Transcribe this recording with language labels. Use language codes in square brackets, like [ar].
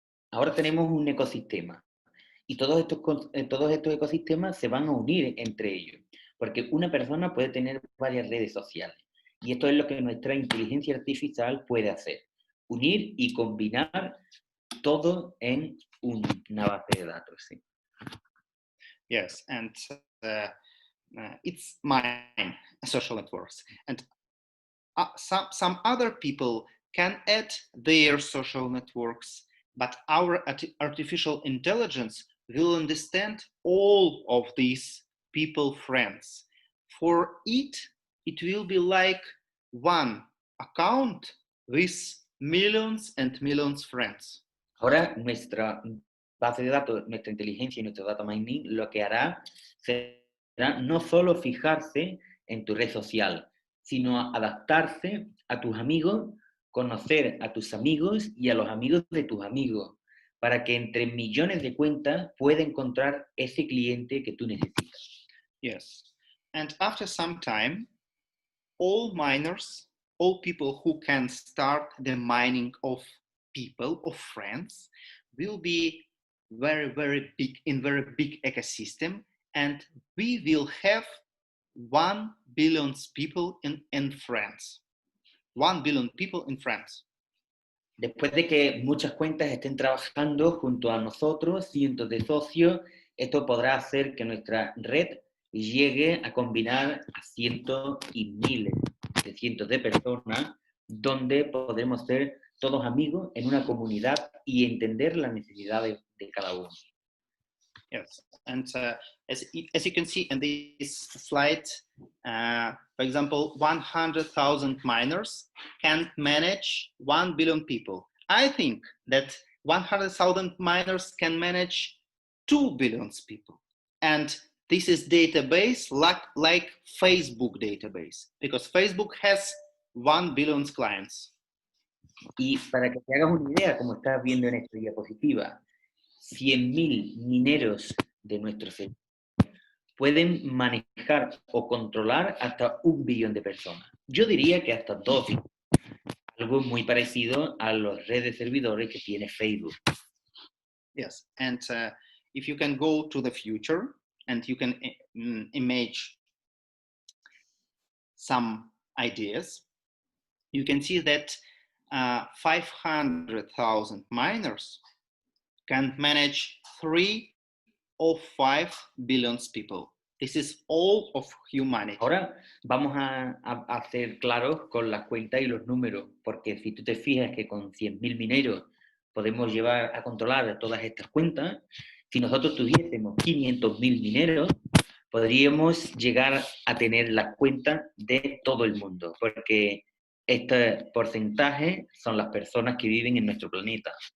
[es] Ahora tenemos un ecosistema y todos estos ecosistemas se van a unir entre ellos, porque una persona puede tener varias redes sociales y esto es lo que nuestra inteligencia artificial puede hacer, unir y combinar todo en una base de datos. ¿Sí? [en] Yes, and it's mine, social networks, and some other people can add their social networks, but our artificial intelligence will understand all of these people friends. For it will be like one account with millions and millions friends. [es] Ahora nuestra base de datos, nuestra inteligencia y nuestro data mining lo que hará será no solo fijarse en tu red social, sino adaptarse a tus amigos, conocer a tus amigos y a los amigos de tus amigos, para que entre millones de cuentas pueda encontrar ese cliente que tú necesitas. [en] Yes. And after some time, all miners, all people who can start the mining of people, of friends, will be very, very big, in very big ecosystem, and we will have 1 billion people in France. 1 billion people in France. [es] Después de que muchas cuentas estén trabajando junto a nosotros, cientos de socios, esto podrá hacer que nuestra red llegue a combinar a cientos y miles de cientos de personas, donde podremos ser todos amigos en una comunidad y entender las necesidades de cada uno. [en] Yes, and as you can see in this slide, for example, 100,000 miners can manage 1 billion people. I think that 100,000 miners can manage 2 billion people. And this is database like Facebook database, because Facebook has 1 billion clients. [es] Y para que te hagas una idea, como estás viendo en esta diapositiva, 100.000 mineros de nuestro sector pueden manejar o controlar hasta 1 billón de personas. Yo diría que hasta 2 billones. Algo muy parecido a las redes de servidores que tiene Facebook. [en] Yes, and if you can go to the future and you can image some ideas, you can see that 500,000 miners can manage 3 or 5 billion people. This is all of humanity. [es] Ahora vamos a ser claros con las cuentas y los números, porque si tú te fijas que con 100.000 mineros podemos llevar a controlar todas estas cuentas, si nosotros tuviésemos 500.000 mineros, podríamos llegar a tener las cuentas de todo el mundo, porque este porcentaje son las personas que viven en nuestro planeta.